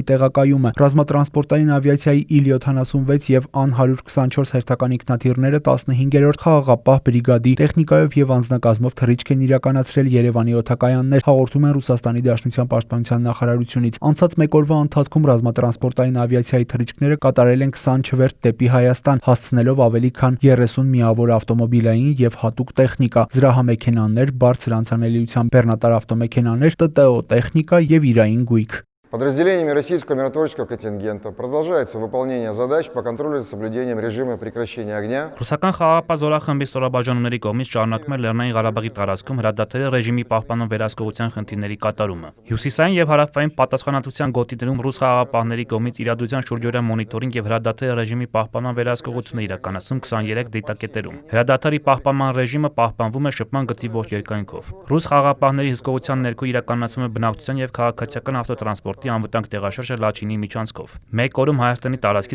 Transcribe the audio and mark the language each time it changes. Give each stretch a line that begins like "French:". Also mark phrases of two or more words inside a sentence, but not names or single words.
Armenian: տեղակայումը։ Ռազմատրանսպորտային ավիացիայի Il-76 եւ An-124 հերթական ինքնաթիռները 15-րդ խաղաղապահ բրիգադի տեխնիկայով եւ անձնակազմով թռիչք են իրականացրել Երևանի օդակայաններ, հաղորդում են Ռուսաստանի Դաշնության պաշտպանության նախարարությունից։ Անցած մեկ օրվա ընթացքում ռազմատրանսպորտային ավիացիայի թռիչքները կատարել են 20 չվերթ դեպի Հայաստան, հասցնելով ավելի քան 30 միավոր ավտոմոբիլային եւ հատուկ տեխնիկա, զրահամեքենաներ, բարձր անցանելիության բեռնատար ավտոմեքենաներ, ՏՏՕ տեխնիկա եւ իրային գույք։
Russian: Подразделениями российского миротворческого контингента продолжается выполнение задач по контролю за соблюдением режима прекращения огня.
Armenian: Ռուսական խաղաղապահ զորախմբի ստորաբաժանումների կողմից շարունակվում է Լեռնային Ղարաբաղի տարածքում հրադադարի ռեժիմի պահպանման վերահսկողության խնդիրների կատարումը։ Հյուսիսային եւ հարավային պատասխանատվության գոտիներում ռուս խաղաղապահների կողմից իրադրության շուրջօրյա մոնիտորինգ եւ հրադադարի ռեժիմի պահպանման վերահսկողություն է իրականացում 23 դիտակետերում։ Հրադադարի պահպանման ռեժիմը պահպանվում է շփման գծի ողջ երկայնքով։ Ռուս խաղաղապահների հսկողության ներքո իրականացվում է բնակչության եւ քաղաքացիական ավտոտրանսպորտ մարտի անվտանգ տեղաշարժը Լաչինի միջանցքով։ Մեկ օրում Հայաստանի տարածքից